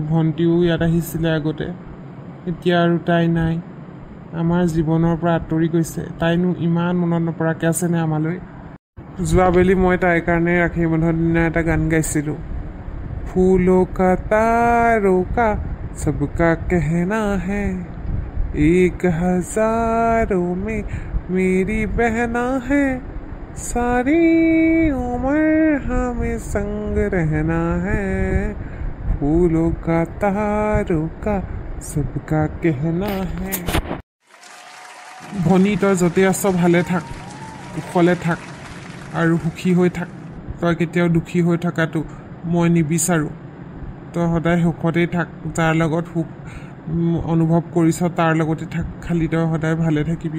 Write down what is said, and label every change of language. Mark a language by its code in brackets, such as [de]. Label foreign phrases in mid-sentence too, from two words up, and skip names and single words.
[as] ভণ্টিও ইয়াত আহিছিলে আগতে। এতিয়া আৰু তাই নাই, আমাৰ জীৱনৰ পৰা আঁতৰি গৈছে। তাইনো ইমান মনত নপৰাকৈ আছেনে আমালৈ? যোৱাবেলি মই তাইৰ কাৰণে ৰাখী বন্ধন দিনা এটা গান গাইছিলোঁ। [hi] फूलों का तारों का सबका कहना है, 1000 में मेरी बहना है, सारी उम्र हमें संग रहना है, फूलों का तारों का सबका कहना है। [as] ভনী তই য'তে আছ ভালে থাক, কুশলে থাক আৰু সুখী হৈ থাক। তই কেতিয়াও দুখী হৈ থকাটো মই নিবিচাৰোঁ। তই সদায় সুখতেই থাক, যাৰ লগত সুখ অনুভৱ কৰিছ তাৰ লগতে থাক, খালি তই সদায় ভালে থাকিবি।